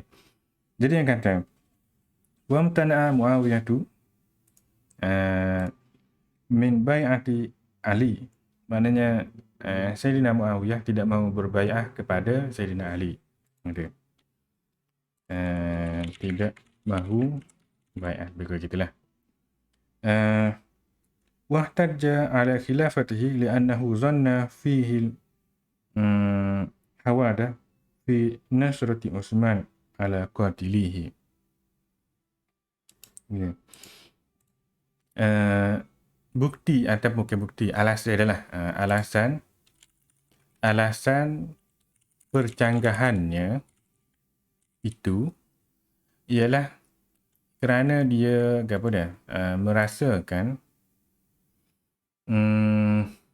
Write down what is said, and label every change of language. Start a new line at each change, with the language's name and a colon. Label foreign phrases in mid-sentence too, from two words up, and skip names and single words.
Malay: Jadi yang kata
Arabic: وامتنع
Malay: Muawiyah tu
Arabic: من بيعة
Malay: Ali. Maknanya Saidina Muawiyah tidak mahu berbai'ah kepada Saidina Ali. Okey. Tidak mahu bai'ah begitulah.
Arabic: واحتج على خلافته لأنه ظن فيه هوادة في نصرة عثمان على قاتليه.
Malay: Bukti atau bukan bukti, alasan adalah alasan percanggahannya itu ialah kerana dia merasakan Hmm,